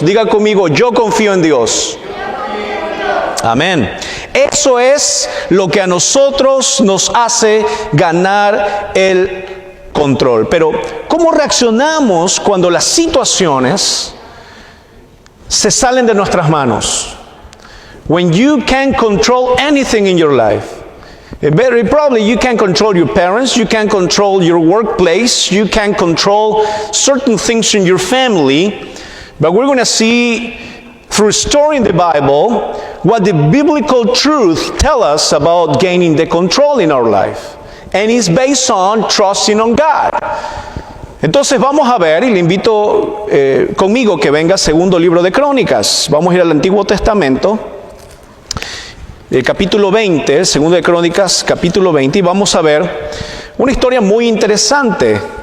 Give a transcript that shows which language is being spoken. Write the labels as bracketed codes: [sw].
[es] Diga conmigo, yo confío en Dios. Amén. Eso es lo que a nosotros nos hace ganar el control. Pero, ¿cómo reaccionamos cuando las situaciones se salen de nuestras manos? [en] When you can't control anything in your life. Very probably you can control your parents, you can control your workplace, you can control certain things in your family, but we're going to see through a story in the Bible what the biblical truth tells us about gaining the control in our life. And it's based on trusting on God. [es] Entonces vamos a ver, y le invito conmigo que venga segundo libro de Crónicas. Vamos a ir al Antiguo Testamento. El capítulo 20, el segundo de Crónicas, capítulo 20, y vamos a ver una historia muy interesante.